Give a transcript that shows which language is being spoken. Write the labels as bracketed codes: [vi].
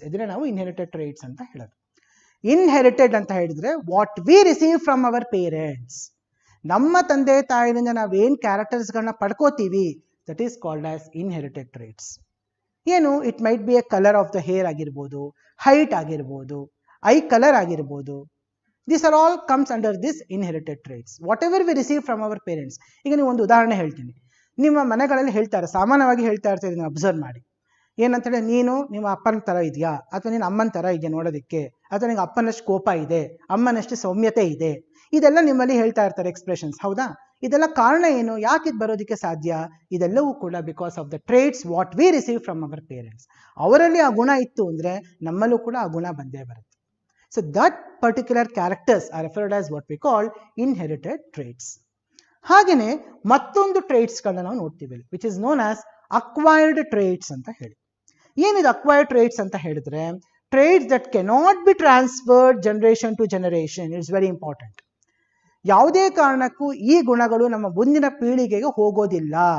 [kn] ಇದನ್ನ ನಾವು inherited traits ಅಂತ ಹೇಳೋದು. ಇನ್ಹೆರಿಟೆಡ್ ಅಂತ ಹೇಳಿದ್ರೆ [en] What we receive from our parents. [kn] ನಮ್ಮ ತಂದೆ ತಾಯಿಯಿಂದ ನಾವೇನು ಕ್ಯಾರೆಕ್ಟರ್ಸ್ಗಳನ್ನ ಪಡ್ಕೋತೀವಿ, [en] That is called as inherited traits. [kn] ಏನು, [en] it might be a colour of the hair [kn] ಆಗಿರ್ಬೋದು, ಹೈಟ್ ಆಗಿರ್ಬೋದು, ಐ ಕಲರ್ ಆಗಿರ್ಬೋದು. [en] These are all comes under this inherited traits. Whatever we receive from our parents. [kn] ಈಗ ನೀವು ಒಂದು ಉದಾಹರಣೆ ಹೇಳ್ತೀನಿ. ನಿಮ್ಮ ಮನೆಗಳಲ್ಲಿ ಹೇಳ್ತಾರೆ, ಸಾಮಾನ್ಯವಾಗಿ ಹೇಳ್ತಾ ಇರ್ತೀರಿ, ನೀವು ಅಬ್ಸರ್ವ್ ಮಾಡಿ. ಏನಂತೇಳಿ, ನೀನು ನಿಮ್ಮ ಅಪ್ಪನ ಥರ ಇದೆಯಾ, ಅಥವಾ ನೀನು ಅಮ್ಮನ ಥರ ಇದೆಯಾ ನೋಡೋದಕ್ಕೆ, ಅಥವಾ ನಿಂಗೆ ಅಪ್ಪನಷ್ಟು ಕೋಪ ಇದೆ, ಅಮ್ಮನಷ್ಟು ಸೌಮ್ಯತೆ ಇದೆ, ಇದೆಲ್ಲ ನಿಮ್ಮಲ್ಲಿ ಹೇಳ್ತಾ ಇರ್ತಾರೆ ಎಕ್ಸ್ಪ್ರೆಷನ್ಸ್. ಹೌದಾ? ಇದೆಲ್ಲ ಕಾರಣ ಏನು, ಯಾಕೆ ಇದು ಬರೋದಕ್ಕೆ ಸಾಧ್ಯ? ಇದೆಲ್ಲವೂ ಕೂಡ [en] Because of the traits what we receive from our parents. [kn] ಅವರಲ್ಲಿ ಆ ಗುಣ ಇತ್ತು ಅಂದರೆ ನಮ್ಮಲ್ಲೂ ಕೂಡ ಆ ಗುಣ ಬಂದೇ ಬರುತ್ತೆ. [en] So that particular characters are referred as what we call inherited traits. [kn] ಹಾಗೆಯೇ ಮತ್ತೊಂದು ಟ್ರೇಟ್ಸ್ಗಳನ್ನ ನಾವು ನೋಡ್ತೀವಿ, [en] which is known as acquired traits [kn] ಅಂತ ಹೇಳಿ. ಏನಿದು ಅಕ್ವೈರ್ಡ್ ಟ್ರೇಟ್ಸ್ ಅಂತ ಹೇಳಿದ್ರೆ, [en] Traits that cannot be transferred generation to generation. It's very important. [kn] ಯಾವುದೇ ಕಾರಣಕ್ಕೂ ಈ ಗುಣಗಳು ನಮ್ಮ ಮುಂದಿನ ಪೀಳಿಗೆಗೆ ಹೋಗೋದಿಲ್ಲ.